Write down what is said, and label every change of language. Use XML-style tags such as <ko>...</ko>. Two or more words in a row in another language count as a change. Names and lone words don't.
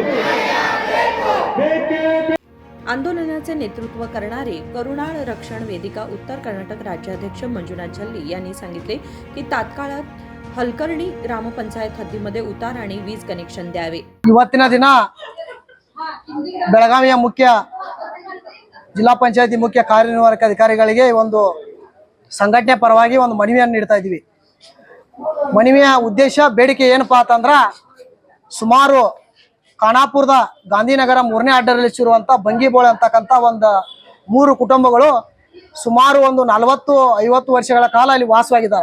<mr>आंदोलनाचे नेतृत्व करणारे करुणाळ रक्षण वेदिका उत्तर कर्नाटक राज्याध्यक्ष मंजुनाथ झल्ली यांनी सांगितले की तात्काळात हलकर्णी ग्रामपंचायत हद्दीमध्ये उतार आणि वीज कनेक्शन द्यावे।</mr> <kn>ಇವತ್ತಿನ ದಿನ ಬೆಳಗಾವಿಯ ಮುಖ್ಯ ಜಿಲ್ಲಾ ಪಂಚಾಯತಿ ಮುಖ್ಯ ಕಾರ್ಯನಿರ್ವಾಹಕ ಅಧಿಕಾರಿಗಳಿಗೆ ಒಂದು ಸಂಘಟನೆ ಪರವಾಗಿ ಒಂದು ಮನವಿಯನ್ನು ನೀಡ್ತಾ ಇದ್ದೀವಿ। ಮನವಿಯ ಉದ್ದೇಶ ಬೇಡಿಕೆ ಏನಪ್ಪಾ ಅಂತಂದ್ರೆ ಸುಮಾರು ಖಾನಾಪುರದ ಗಾಂಧಿನಗರ 3ನೇ ಅಡ್ಡರಲ್ಲಿರುವಂತ ಬಂಗೀಬೋಳ ಅಂತಕ್ಕಂಥ ಒಂದು 3 ಕುಟುಂಬಗಳು ಸುಮಾರು ಒಂದು 40-50 ವರ್ಷಗಳ ಕಾಲ ಅಲ್ಲಿ ವಾಸವಾಗಿದ್ದಾರೆ।</kn>